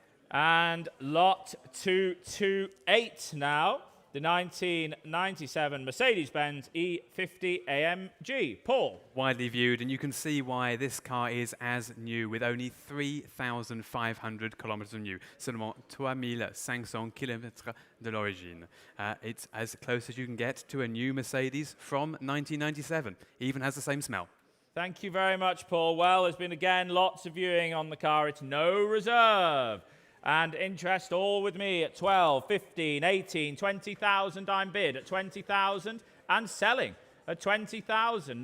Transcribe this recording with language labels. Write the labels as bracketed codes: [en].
[en] And lot 228 now. The 1997 Mercedes-Benz E50 AMG. Paul. Widely viewed, and you can see why this car is as new with only 3,500 kilometers new. [fr] Seulement 3,500 kilomètres de l'origine. [en] It's as close as you can get to a new Mercedes from 1997. Even has the same smell. Thank you very much, Paul. Well, there's been, again, lots of viewing on the car. It's no reserve. And interest all with me at 12, 15, 18, 20,000 I'm bid at 20,000 and selling at 20,000.